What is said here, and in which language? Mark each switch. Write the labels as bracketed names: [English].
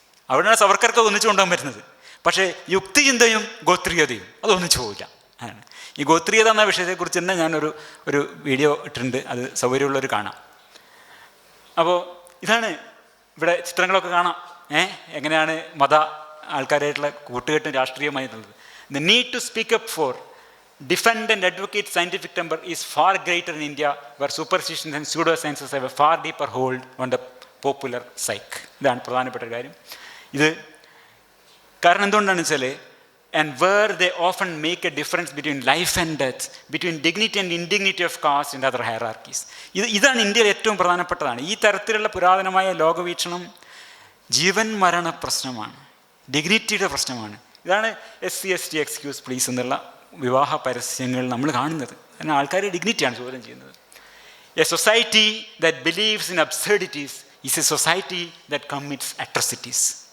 [Malayalam] അവിടെയാണ് സവർക്കർക്ക് ഒന്നിച്ചു കൊണ്ടുപോകാൻ പറ്റുന്നത്. പക്ഷേ യുക്തിചിന്തയും ഗോത്രീയതയും അതൊന്നിച്ചു പോകില്ല. ആണ് ഈ ഗോത്രീയത എന്ന വിഷയത്തെക്കുറിച്ച് തന്നെ ഞാനൊരു വീഡിയോ ഇട്ടിട്ടുണ്ട്, അത് സൗകര്യമുള്ളവർ കാണാം. അപ്പോൾ ഇതാണ് ഇവിടെ ചിത്രങ്ങളൊക്കെ കാണാം. എങ്ങനെയാണ് മത ആൾക്കാരായിട്ടുള്ള കൂട്ടുകെട്ടും രാഷ്ട്രീയമായിട്ടുള്ളത്. [English] The need to speak up for, defend and advocate scientific temper is far greater in India, where superstitions and pseudosciences have a far deeper hold on the popular psyche. [Malayalam] ഇതാണ് പ്രധാനപ്പെട്ട കാര്യം. ഇത് കാരണം എന്തുകൊണ്ടാണെന്ന് വെച്ചാൽ, [English] and where they often make a difference between life and death, between dignity and indignity of caste and other hierarchies. [Malayalam] ഇതാണ് ഇന്ത്യയിൽ ഏറ്റവും പ്രധാനപ്പെട്ടതാണ്. ഈ തരത്തിലുള്ള പുരാതനമായ ലോകവീക്ഷണം ജീവൻ മരണ പ്രശ്നമാണ്, ഡിഗ്നിറ്റിയുടെ പ്രശ്നമാണ്. ഇതാണ് SC/ST എക്സ്ക്യൂസ് പ്ലീസ് എന്നുള്ള വിവാഹ പരസ്യങ്ങൾ നമ്മൾ കാണുന്നത്. കാരണം ആൾക്കാർ ഡിഗ്നിറ്റിയാണ് ചോദ്യം ചെയ്യുന്നത്. [English] A society that believes in absurdities is a society that commits atrocities.